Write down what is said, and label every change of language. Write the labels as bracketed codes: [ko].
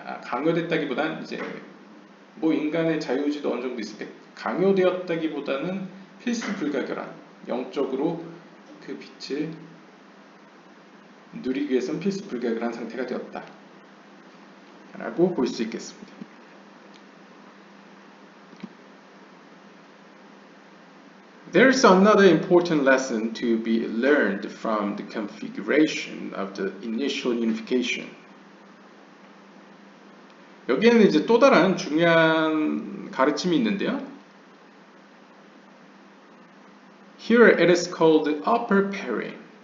[ko] 강요됐다기보다는 이제 뭐 인간의 자유의지도 어느 정도 있을 때 강요되었다기보다는 필수 불가결한 영적으로 그 빛을 누리기 위해서는 필수 불가결한 상태가 되었다 라고 볼 수 있겠습니다. [en] There's another important lesson to be learned from the configuration of the initial unification. [ko] 여기에는 이제 또 다른 중요한 가르침이 있는데요. [en] Here it is called upper pairing.